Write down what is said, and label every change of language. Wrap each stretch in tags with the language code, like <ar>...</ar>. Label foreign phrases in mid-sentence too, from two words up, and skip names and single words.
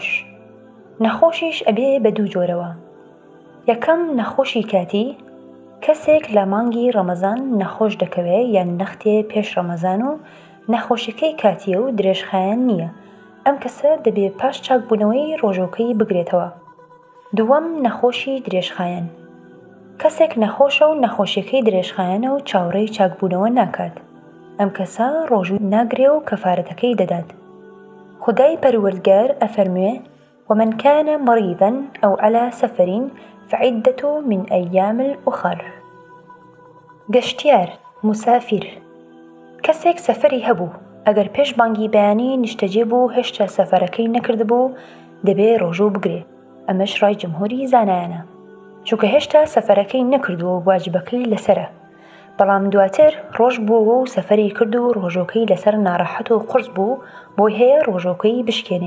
<ckb>نەخۆشیش ئەبێ بە دوو جۆرەوە. یەکەم نەخۆشی کاتی، کەسێک لە مانگی ڕەمەزان نەخۆش دەکەوێت یان نەختێ پێش ڕەمەزان و نەخۆشیەکەی کاتیە و درێژخایەن نییە، ئەم کەسە دەبێ پاش چاکبوونەوەی ڕۆژەکەی بگرێتەوە. دووەم نەخۆشی درێژخایەن، کەسێک نەخۆشە و نەخۆشیەکەی درێژخایەنە و چاوەڕێی چاکبوونەوە ناکات، ئەم کەسە ڕۆژوو ناگرێ و کەفارەتەکەی دەدات. خودای پەروەردگار ئەفەرموێ:</ckb> <ar>ومن كان مريضا أو على سفر فعدة من أيام أخر.</ar> <ckb>گەشتیار، مسافر، کەسێک سەفەری هەبوو ئەگەر پێش بانگی بەیانی نیشتەجێ بوو هێشتا سەفەرەکەی نەکردبوو دەبێ ڕۆژوو بگرێ. ئەمەش ڕای جمهوری زانایانە، چونکە هێشتا سەفەرەکەی نەکردووە و واجبەکەی لەسەرە، بەڵام دواتر ڕۆژ بووەوە و سەفەری کرد و ڕۆژۆکەی لەسەر ناڕەحەت و قورس بوو بۆی هەیە ڕۆژۆکەی بشکێنێ.</ckb>